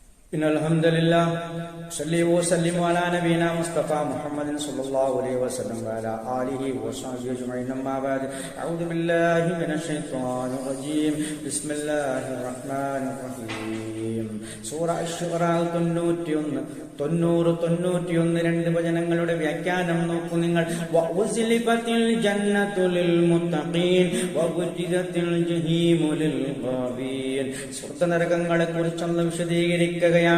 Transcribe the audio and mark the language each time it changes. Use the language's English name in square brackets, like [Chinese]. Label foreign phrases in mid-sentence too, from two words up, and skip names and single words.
[Arabic] إن الحمد لله صلي وسلم على نبينا مصطفى محمد صلى الله عليه وسلم وعلى آله وصحبه أجمعين أما بعد أعوذ بالله من الشيطان الرجيم بسم الله الرحمن الرحيم [Malayalam] സൂറ അശ്ശുറാ 91 രണ്ട് വചനങ്ങളുടെ വ്യാഖ്യാനം നോക്കൂ നിങ്ങൾ. [Arabic] وأزلفت الجنة للمتقين وبرزت الجحيم للغاوين. [Malayalam] സ്വർഗ്ഗനരകങ്ങളെ കുറിച്ചൊന്ന് വിശദീകരിക്കുകയാണ്.